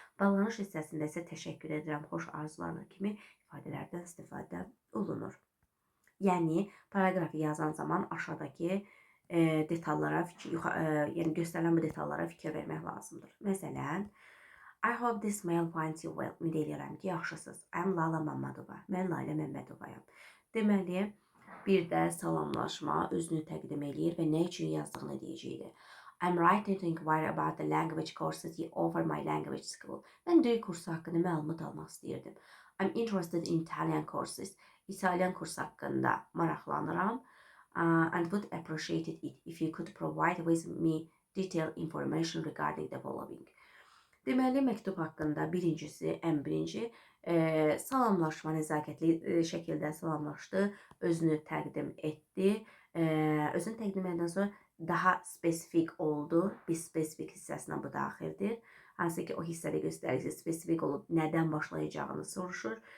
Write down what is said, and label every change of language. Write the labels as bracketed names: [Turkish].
[Azerbaijani] Bağlanış hissəsində isə təşəkkür edirəm, xoş arzularla kimi ifadələrdən istifadə olunur. Yəni, paragrafı yazan zaman aşağıdakı detallara, yəni göstərilən bu detallara fikir vermək lazımdır. [English] Məsələn, I hope this mail finds you well. [Azerbaijani] Ümid edirəm ki, yaxşısınız. [English] I'm Lala Mamadova. [Azerbaijani] Mən Layla Məmmədovayam. Deməli, bir də salamlaşma özünü təqdim eləyir və nə üçün yazdığını deyəcəkdir. [English] I'm writing to inquire about the language courses you offer my language school. [Azerbaijani] Mən dil kursu haqqında məlumat almaq istəyirdim. [English] I'm interested in Italian courses. [Azerbaijani] İtalyan kursu haqqında maraqlanıram. [English] And would appreciate it if you could provide with me detailed information regarding the following. [Azerbaijani] Deməli, məktub haqqında birincisi, ən birinci, salamlaşma, nəzakətli şəkildə salamlaşdı, özünü təqdim etdi. Özünü təqdim edəndən sonra daha spesifik oldu. Bir spesifik hissəsinə bu daxildir. Hansı ki, o hissədə göstərir ki, spesifik olub nədən başlayacağını soruşur.